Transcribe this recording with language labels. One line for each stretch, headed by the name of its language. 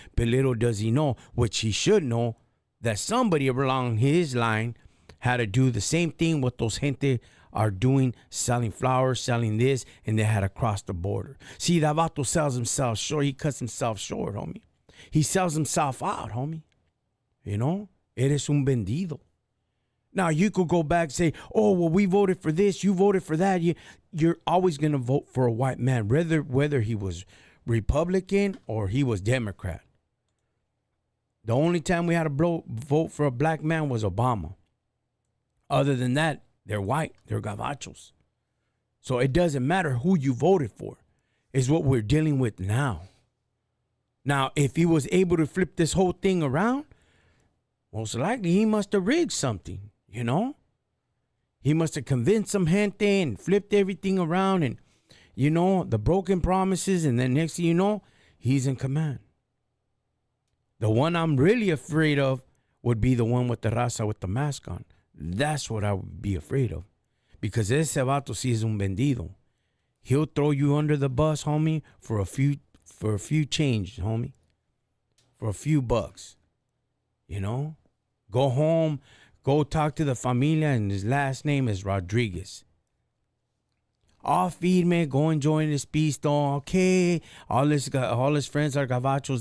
English: But little does he know, which he should know, that somebody along his line had to do the same thing what those gente are doing, selling flowers, selling this, and they had to cross the border. See, that vato sells himself short. He cuts himself short, homie. He sells himself out, homie. You know,
Spanish: eres un vendido.
English: Now, you could go back and say, oh, well, we voted for this, you voted for that. You're always going to vote for a white man, whether he was Republican or he was Democrat. The only time we had to vote for a black man was Obama. Other than that, they're white. They're gabachos. So it doesn't matter who you voted for. It's what we're dealing with now. Now, if he was able to flip this whole thing around, most likely he must have rigged something, you know? He must have convinced some gente and flipped everything around and, you know, the broken promises. And then next thing you know, he's in command. The one I'm really afraid of would be the one with the raza with the mask on. That's what I would be afraid of. Because
Spanish: ese vato sí es un vendido.
English: He'll throw you under the bus, homie, for a few change, homie. For a few bucks. You know? Go home, go talk to the familia, and his last name is Rodriguez. Oh, firme, go and join this pisto. Okay. All his friends are gavachos.